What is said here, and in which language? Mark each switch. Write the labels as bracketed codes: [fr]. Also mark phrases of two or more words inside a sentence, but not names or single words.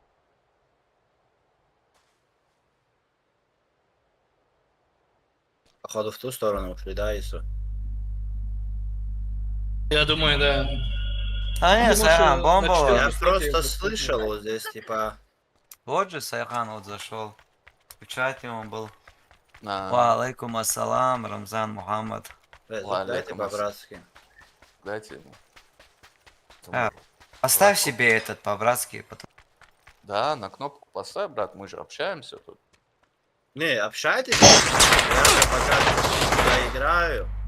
[ru] Походу в ту сторону ушли, да, Ису? Я думаю, да. Не, Сайран, бомба. Я просто слышал вот здесь, типа... Вот же Сайран вот зашел. В чате он был. [ar] وعليكم السلام, Рамзан Мухаммад. [ru] Дайте по-братски. Дайте ему. Оставь себе этот по-братски. Да, на кнопку поставь, брат, мы же общаемся тут. Не, общайтесь. Я же пока доиграю.